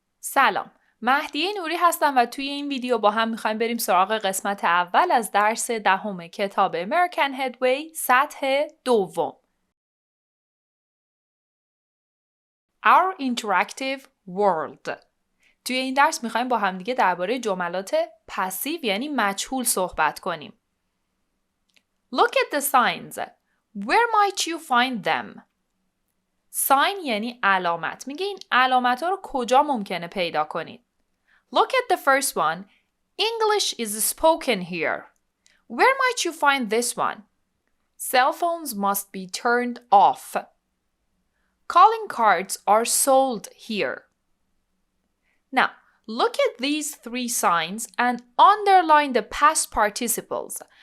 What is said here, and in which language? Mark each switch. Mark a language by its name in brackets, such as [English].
[Persian] سلام، مهدیه نوری هستم و توی این ویدیو با هم میخوایم بریم سراغ قسمت اول از درس دهم کتاب American Headway سطح دوم. [English] Our Interactive World. [Persian] توی این درس میخوایم با هم دیگه درباره جملات پسیو یعنی مجهول صحبت کنیم. [English] Look at the signs. Where might you find them? [Persian] Sign یعنی علامت. میگه این علامت ها رو کجا ممکنه پیدا کنید؟ [English] Look at the first one. English is spoken here. Where might you find this one? Cell phones must be turned off. Calling cards are sold here. Now, look at these three signs and underline the past participles.